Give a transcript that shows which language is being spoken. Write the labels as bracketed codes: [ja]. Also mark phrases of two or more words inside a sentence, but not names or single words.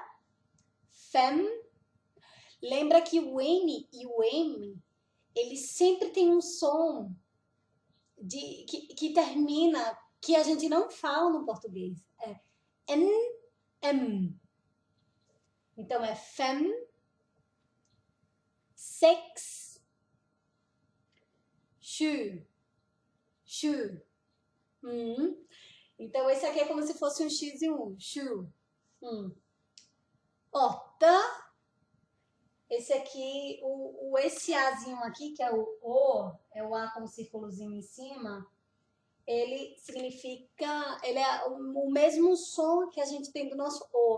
[pt] Fem, lembra que o N e o M, eles sempre tem um som que termina, que a gente não fala no português. É N, M. Então é [no] fem, sex, sju, sju. [pt] Então esse aqui é como se fosse um X e um sju. Ota. Esse aqui, esse Azinho aqui, que é o, é o A com um círculozinho em cima, ele significa, ele é o mesmo som que a gente tem do nosso O.